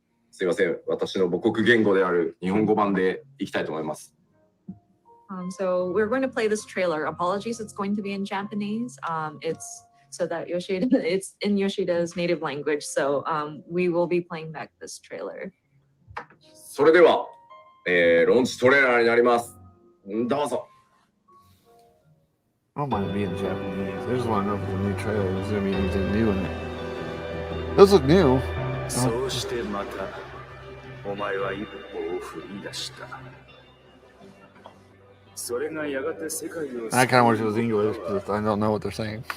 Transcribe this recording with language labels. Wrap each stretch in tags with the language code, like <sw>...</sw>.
<ja>すいません、私の母国言語である日本語版でいきたいと思います。</ja> <en>So we're going to play this trailer. Apologies, it's going to be in Japanese. It's so that Yoshida, it's in Yoshida's native language. So we will be playing back this trailer.</en> <ja>それでは、ローンチトレーラーになります。どうぞ。</ja> <en>I don't mind it being Japanese. I just want to know if it's a new trailer. There's going to be anything new in it. Those look new.</en> <ja>そうしてまたお前は一歩を踏み出した。それがやがて世界を</ja> <en>I kind of wish it was English because I don't know what they're saying.</en>